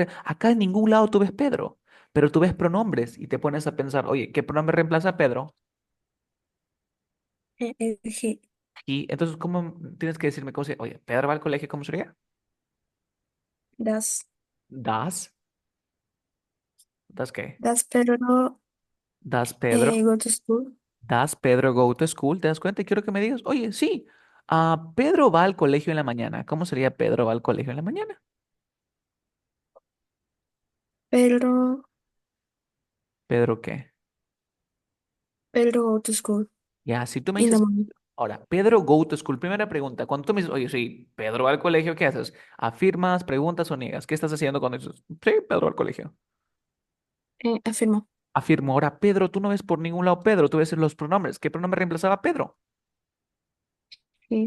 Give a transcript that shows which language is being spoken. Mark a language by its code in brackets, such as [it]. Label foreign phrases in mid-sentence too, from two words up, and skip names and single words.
[es] Acá en ningún lado tú ves Pedro, pero tú ves pronombres y te pones a pensar, oye, ¿qué pronombre reemplaza a Pedro? [en] He. [es] Y entonces, ¿cómo tienes que decirme cómo se, oye, ¿Pedro va al colegio? ¿Cómo sería? [en] Does [es] ¿Das? ¿Das qué? [en] does Pedro ¿Das Pedro? go to school? ¿Das Pedro go to school? [es] ¿Te das cuenta? Y quiero que me digas, oye, sí, Pedro va al colegio en la mañana. ¿Cómo sería Pedro va al colegio en la mañana? Pedro ¿Pedro qué? [en] Pedro go to school [es] Ya, si tú me [en] in the [es] dices, [en] morning. ahora, Pedro go to school, [es] primera pregunta, cuando tú me dices, oye, sí, Pedro va al colegio, ¿qué haces? ¿Afirmas, preguntas o niegas? ¿Qué estás haciendo cuando dices, sí, Pedro va al colegio? Afirmo. Afirmo, ahora, Pedro, tú no ves por ningún lado Pedro, tú ves los pronombres. ¿Qué pronombre reemplazaba a Pedro? [en] He.